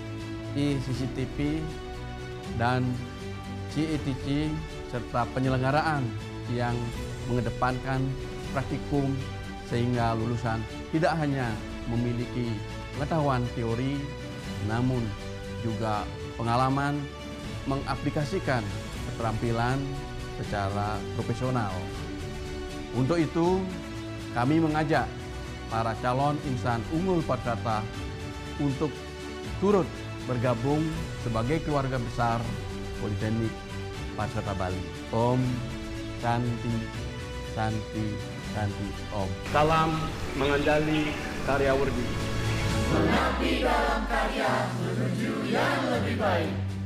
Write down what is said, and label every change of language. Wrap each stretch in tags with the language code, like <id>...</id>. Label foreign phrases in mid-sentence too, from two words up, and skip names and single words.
<id>ICCTP dan CETC, serta penyelenggaraan yang mengedepankan praktikum sehingga lulusan tidak hanya memiliki pengetahuan teori, namun juga pengalaman mengaplikasikan keterampilan secara profesional. Untuk itu, kami mengajak para calon insan unggul pariwisata untuk turut bergabung sebagai keluarga besar Politeknik Pariwisata Bali.</id> <sa>Om Santi Santi Santi Om.</sa> <id>Salam mengandali karya Werdi. Mengabdi dalam karya menuju yang lebih baik.</id>